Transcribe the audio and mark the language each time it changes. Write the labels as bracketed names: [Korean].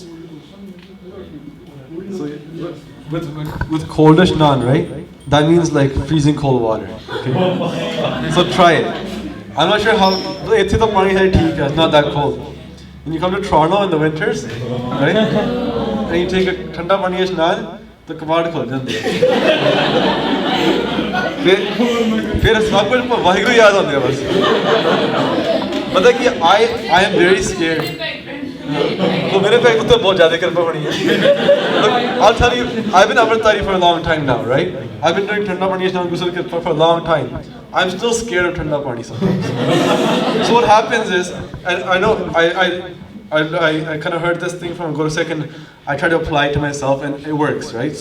[English] So with cold Ishnan, right? That means freezing cold water. Okay. So try it. I'm not sure how. It's not that cold. When you come to Toronto in the winters, right? And you take a thanda pani Ishnan, [Punjabi] the kabad khul jande. [Hindi] फिर सब कुछ वाहिगुरु याद आते हैं बस. [English] मतलब कि I am very scared. [Hindi] तो मेरे पे तो बहुत ज़्यादा कृपा पड़ी है. [English] Look, I'll tell you, I've been Amritari for a long time now, right? I've been doing Thanda Pani Ishnan Ghusl for a long time. I'm still scared of Thanda Pani sometimes. So what happens is, and I know I kind of heard this thing from Guru Sikh and I try to apply it to myself and it works, right?